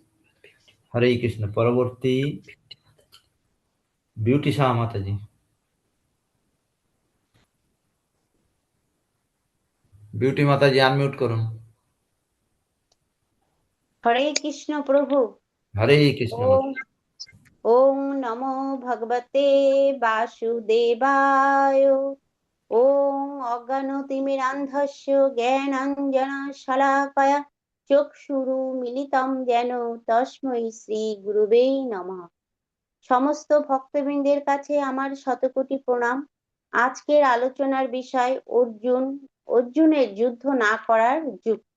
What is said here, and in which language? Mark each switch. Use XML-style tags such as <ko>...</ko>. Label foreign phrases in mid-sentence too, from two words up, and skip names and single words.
<bn>হরে কৃষ্ণ। পরবর্তী বিউটি শাহ মাতাজি। বিউটি মাতাজি আনমিউট করুন। হরে কৃষ্ণ প্রভু। হরে কৃষ্ণ।</bn> <sa>ওম ওম নমো ভগবতে বাসুদেবায়। ওম অজ্ঞানতিমিরান্ধস্য জ্ঞানাঞ্জন শলাকায়া চক্ষুরুন্মিলিতং যেন তস্मै শ্রী গুরুবে নমঃ।</sa> <bn>সমস্ত ভক্তবৃন্দের কাছে আমার শতকোটি প্রণাম। আজকের আলোচনার বিষয় অর্জুনের যুদ্ধ না করার যুক্তি।</bn>